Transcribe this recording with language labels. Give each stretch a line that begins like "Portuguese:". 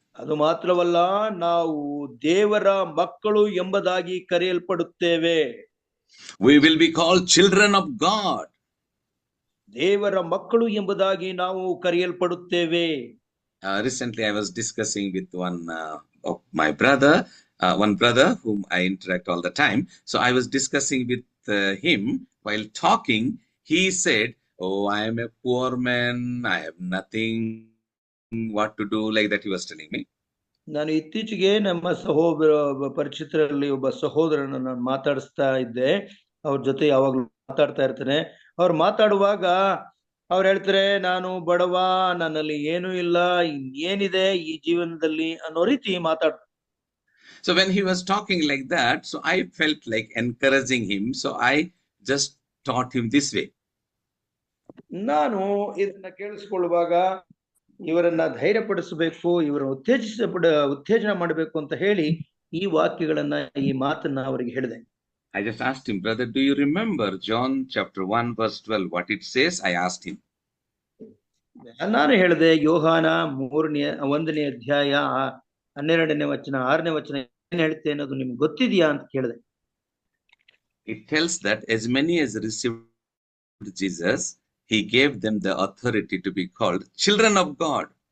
Kannada: ಅದು ಮಾತ್ರವಲ್ಲ, ನಾವು ದೇವರ ಮಕ್ಕಳು ಎಂಬುದಾಗಿ ಕರೆಯಲ್ಪಡುತ್ತೇವೆ.
English: We will be called children of God.
Kannada: ದೇವರ ಮಕ್ಕಳು ಎಂಬುದಾಗಿ ನಾವು ಕರೆಯಲ್ಪಡುತ್ತೇವೆ.
English: Recently, I was discussing with one of my one brother whom I interact all the time. So I was discussing with him. While talking, he said, "Oh, I am a poor man. I have nothing. What to do?" Like that, he was telling me.
Kannada: ನಾನು ಇತ್ತೀಚೆಗೆ ನಮ್ಮ ಪರಿಚಿತರಲ್ಲಿ ಒಬ್ಬ ಸಹೋದರನ ನಾನು ಮಾತಾಡಿಸ್ತಾ ಇದ್ದೆ. ಅವ್ರ ಜೊತೆ ಯಾವಾಗ್ಲೂ ಮಾತಾಡ್ತಾ ಇರ್ತೇನೆ. ಅವ್ರು ಮಾತಾಡುವಾಗ ಅವ್ರು ಹೇಳ್ತಾರೆ, ನಾನು ಬಡವ, ನನ್ನಲ್ಲಿ ಏನೂ ಇಲ್ಲ, ಏನಿದೆ ಈ ಜೀವನದಲ್ಲಿ ಅನ್ನೋ ರೀತಿ ಮಾತಾಡ್ತಾರೆ.
English: So when he was talking like that, so I felt like encouraging him. So I just taught him this way.
Kannada: ನಾನು ಇದನ್ನ ಕೇಳಿಸ್ಕೊಳ್ಳುವಾಗ ಇವರನ್ನ ಧೈರ್ಯಪಡಿಸಬೇಕು, ಇವರನ್ನು ಉತ್ತೇಜನ ಮಾಡಬೇಕು ಅಂತ ಹೇಳಿ ಈ ವಾಕ್ಯಗಳನ್ನ, ಈ ಮಾತನ್ನ ಅವರಿಗೆ ಹೇಳಿದೆ.
English: I just asked him, brother, do you remember John chapter 1 verse 12, what it says? I asked him.
Kannada: ನಾನು ಹೇಳಿದೆ, ಯೋಹಾನ 1ನೇ ಅಧ್ಯಾಯ 12ನೇ ವಚನ 6ನೇ ವಚನ ಏನ್ ಹೇಳುತ್ತೆ ಅನ್ನೋದು ನಿಮ್ಗೆ ಗೊತ್ತಿದೆಯಾ ಅಂತ ಕೇಳಿದೆ.
English: It tells that as many as received Jesus, he gave them the authority to be called children of God.